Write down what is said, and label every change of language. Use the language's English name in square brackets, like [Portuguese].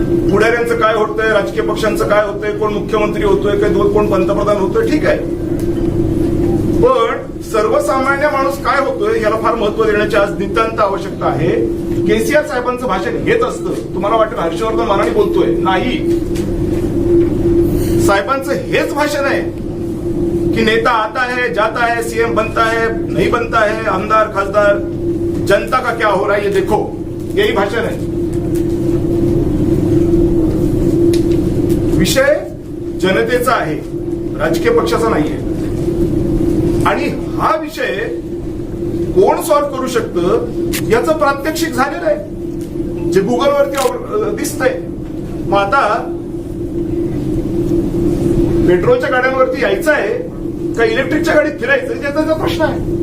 [Marathi] पुढाऱ्यांचं काय होतंय, राजकीय पक्षांचं काय होतंय, कोण मुख्यमंत्री होतोय, कोण पंतप्रधान होतोय, ठीक आहे. पण सर्वसामान्य माणूस काय होतोय याला फार महत्व देण्याची आज नितांत आवश्यकता आहे. केसीआर साहेबांचं भाषण हेच असतं. तुम्हाला वाटेल हर्षवर्धन मानाने बोलतोय, नाही. साहेबांचं हेच भाषण आहे की [Hindi] नेता आता है, जाता है, सीएम बनता है, नहीं बनता है, आमदार खासदार, जनता का क्या हो रहा है ये देखो, यही भाषण है. [Marathi] विषय जनतेचा आहे, राजकीय पक्षाचा नाहीये. आणि हा विषय कोण सॉल्व्ह करू शकतं याचं प्रात्यक्षिक झालेलं आहे, जे गुगलवरती दिसतंय. मग आता पेट्रोलच्या गाड्यांवरती यायचं आहे का इलेक्ट्रिकच्या गाडीत फिरायचं, याचा प्रश्न आहे.